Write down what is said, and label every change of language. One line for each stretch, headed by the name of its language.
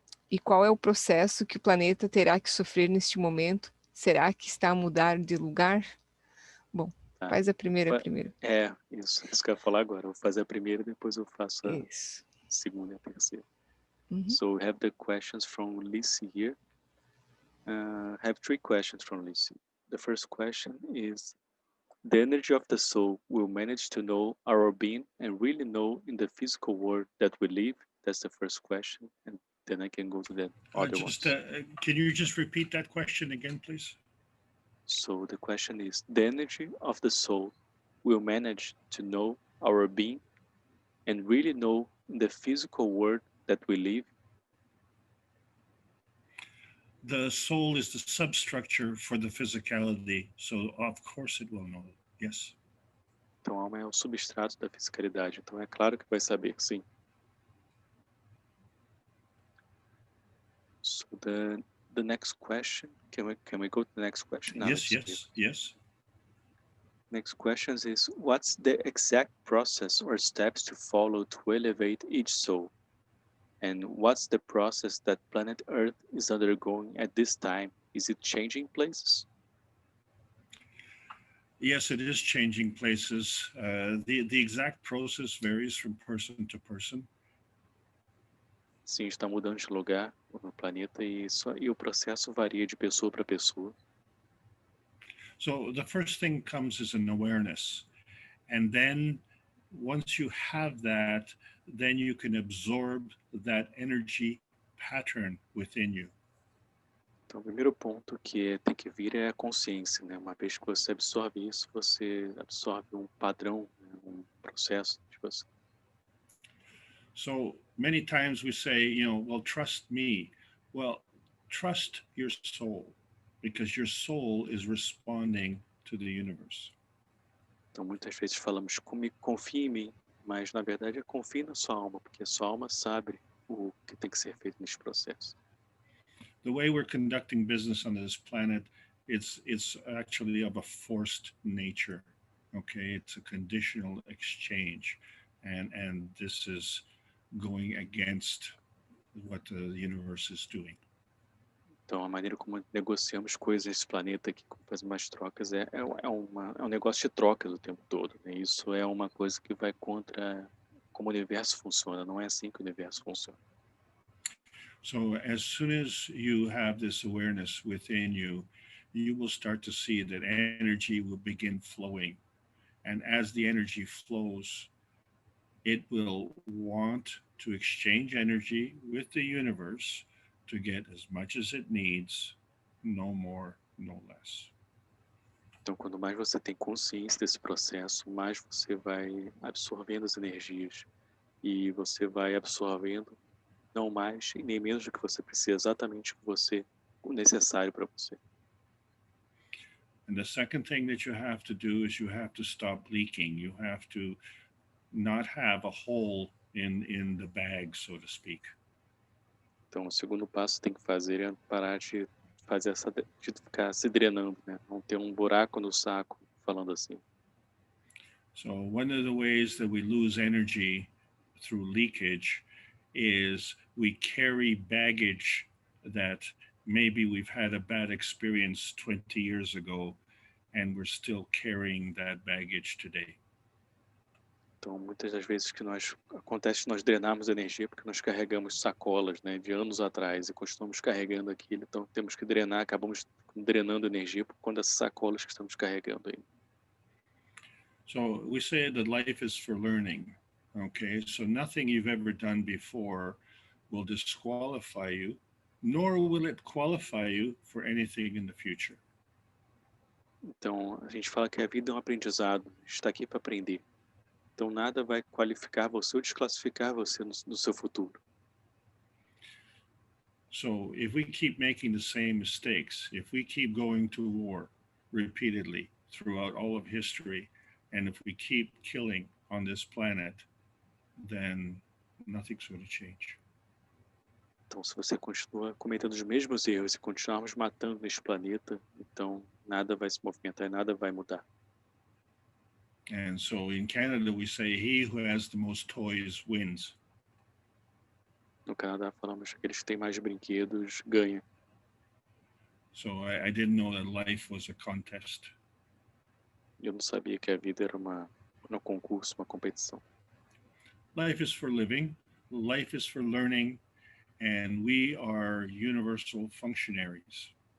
Portuguese: E qual é o processo que o planeta terá que sofrer neste momento? Será que está a mudar de lugar? Bom, faz a primeira primeiro. Isso que eu ia falar agora. Eu vou fazer a primeira e depois eu faço a segunda e a terceira.
English: So we have the questions from Lissy here. I have 3 questions from Lissy. The first question is, the energy of the soul will manage to know our being and really know in the physical world that we live? That's the first question. And then I can go to the other ones. Can you just repeat that question again, please? So the question is, the energy of the soul will manage to know our being and really know in the physical world that we live? The soul is the substructure for the physicality, so of course it will know. Yes.
Portuguese: Então a alma é o substrato da fisicalidade, então é claro que vai saber, sim.
English: So the next question, can we go to the next question? Yes. Next question is, what's the exact process or steps to follow to elevate each soul? And what's the process that planet Earth is undergoing at this time? Is it changing places? Yes, it is changing places. The exact process varies from person to person.
Portuguese: Sim, está mudando de lugar no planeta e o processo varia de pessoa para pessoa.
English: So the first thing comes is an awareness. And then once you have that, then you can absorb that energy pattern within you.
Portuguese: Então, o primeiro ponto que tem que vir é a consciência, né? Uma vez que você absorve isso, você absorve um padrão, um processo de você.
English: So many times we say, well, trust me. Well, trust your soul, because your soul is responding to the universe.
Portuguese: Então, muitas vezes falamos, confie em mim, mas na verdade é confie na sua alma, porque a sua alma sabe o que tem que ser feito nesse processo.
English: The way we're conducting business on this planet, it's actually of a forced nature. Okay, it's a conditional exchange, and this is going against what the universe is doing.
Portuguese: Então, a maneira como negociamos coisas nesse planeta aqui, como fazemos mais trocas, é um negócio de trocas o tempo todo, né? Isso é uma coisa que vai contra como o universo funciona. Não é assim que o universo funciona.
English: So as soon as you have this awareness within you, you will start to see that energy will begin flowing And as the energy flows, it will want to exchange energy with the universe to get as much as it needs, no more, no less.
Portuguese: Então, quanto mais você tem consciência desse processo, mais você vai absorvendo as energias e você vai absorvendo não mais e nem menos do que você precisa, exatamente o necessário para você.
English: And the second thing that you have to do is you have to stop leaking. You have to not have a hole in the bag, so to speak.
Portuguese: Então, o segundo passo que tem que fazer é parar de fazer de ficar se drenando, né? Não ter um buraco no saco, falando assim.
English: So one of the ways that we lose energy through leakage is we carry baggage that maybe we've had a bad experience 20 years ago and we're still carrying that baggage today.
Portuguese: Então, muitas das vezes acontece que nós drenamos energia porque nós carregamos sacolas, né, de anos atrás e continuamos carregando aquilo. Então, temos que drenar, acabamos drenando energia por conta dessas sacolas que estamos carregando aí.
English: So we say that life is for learning, okay? So nothing you've ever done before will disqualify you, nor will it qualify you for anything in the future.
Portuguese: Então, a gente fala que a vida é um aprendizado, a gente está aqui para aprender. Então, nada vai qualificar você ou desclassificar você no seu futuro.
English: So if we keep making the same mistakes, if we keep going to war repeatedly throughout all of history, and if we keep killing on this planet, then nothing's going to change.
Portuguese: Então, se você continua cometendo os mesmos erros e continuarmos matando neste planeta, então nada vai se movimentar e nada vai mudar.
English: And so in Canada, we say, he who has the most toys wins.
Portuguese: No Canadá, falamos que aqueles que têm mais brinquedos ganham.
English: So I didn't know that life was a contest.
Portuguese: Eu não sabia que a vida era um concurso, uma competição.
English: Life is for living, life is for learning, and we are universal functionaries.